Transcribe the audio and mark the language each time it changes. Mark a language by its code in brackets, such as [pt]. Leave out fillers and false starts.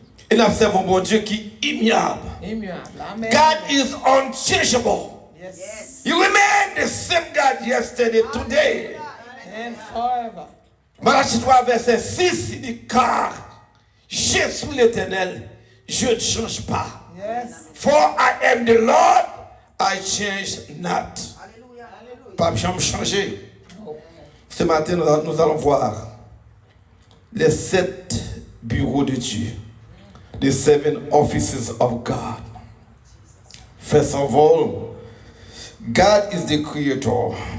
[fr] Et nous avons mon Dieu qui est immuable. [en] God is unchangeable. Yes. You remain the same God yesterday, today. And forever. [fr] Malachie 3, verset 6, il dit, car je suis l'Éternel, je ne change pas. [en] Yes. For I am the Lord, I change not. [fr] Alléluia. Pas jamais changer. Ce matin, nous allons voir les 7 bureaux de Dieu. [en] The 7 offices of God. First of all, God is the creator.